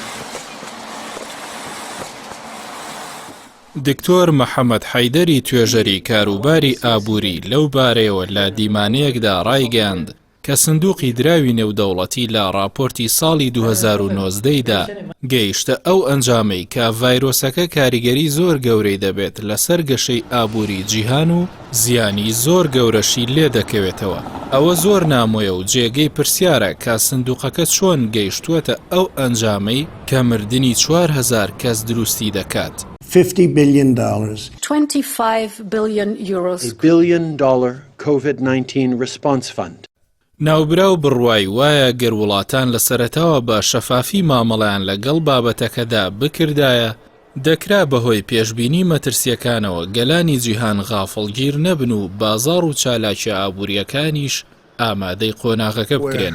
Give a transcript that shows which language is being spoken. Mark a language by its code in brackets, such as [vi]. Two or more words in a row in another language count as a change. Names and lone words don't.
[ckb] دکتۆر مەحەممەد حەیدەری توێژەری کاروباری ئابووری لەو بارەیەوە لە دیمانەیەکدا ڕایگەاند کە سندوقی دراوی نێودەوڵەتی لە راپۆرتی ساڵی 2019دا گەیشتە ئەو ئەنجامەی کە ڤایرۆسەکە کاریگەری زۆر گەورەی دەبێت لەسەر گەشەی ئابووری جیهان و زیانی زۆر گەورەشی لێ دەکەوێتەوە. ئەوە زۆر نامۆیە و جێگەی پرسیارە کە سندوقەکە چۆن گەیشتووەتە ئەو ئەنجامەی کە مردنی 4,000 کەس دروستی دەکات. [en] $50 billion. 25 billion euros. $1 billion COVID-19 response fund. [ckb] ناوبراو بڕوای وایە گەر وڵاتان لە سەرەتاوە بە شەفافی مامەڵەیان لەگەڵ بابەتەکەدا بکردایە، دەکرا بەهۆی پێشبینی مەترسیەکانەوە گەلانی جیهان غافڵگیر نەبن و بازاڕ و چالاکی ئابووریەکانیش ئامادەی قۆناغەکە بکرێن.